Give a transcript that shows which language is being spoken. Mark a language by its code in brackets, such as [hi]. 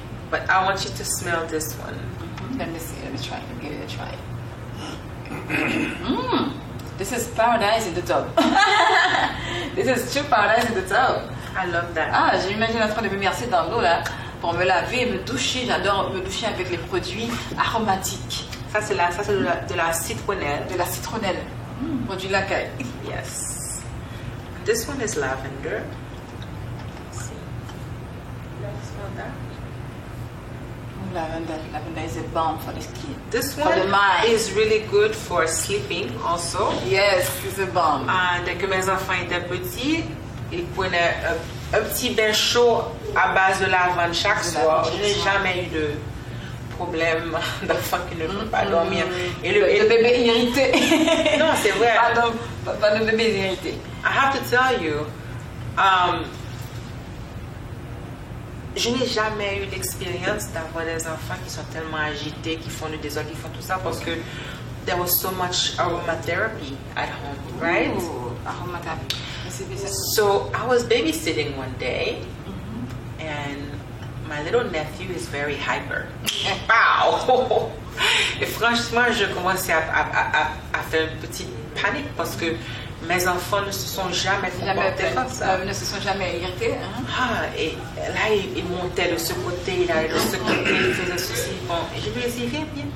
[en] But I want you to smell this one. Let me see. Let me try. Give it a try. This is paradise in the tub. This is true paradise in the tub. I love that. [fr] J'imagine en train de me verser dans l'eau là pour me laver et me doucher. J'adore me doucher avec les produits aromatiques. Ça c'est de la citronnelle. De la citronnelle. Produit lacaille. [en] Yes. This one is lavender. Lavender is a balm for the skin. This one is really good for sleeping also. Yes, it's a balm. [fr] Dès que mes enfants étaient petits, ils prenaient un petit bain chaud à base de lavande chaque soir. Je n'ai jamais eu de problème d'enfant qui ne peut pas dormir. Et le bébé irrité. Non, c'est vrai. Pas de bébé irrité. [en] I have to tell you, [fr] je n'ai jamais eu l'expérience d'avoir des enfants qui sont tellement agités, qui font du désordre, qui font tout ça parce que [en] there was so much aromatherapy at home, right? Aromatherapy. So I was babysitting one day and my little nephew is very hyper. Wow! [fr] Et franchement, je commençais à faire une petite panique parce que mes enfants ne se sont jamais comportés comme ça. Ne se sont jamais irrités. Et là, il montait de ce côté, il allait de ce côté, il faisait ceci. Bon, et je lui ai dit, viens.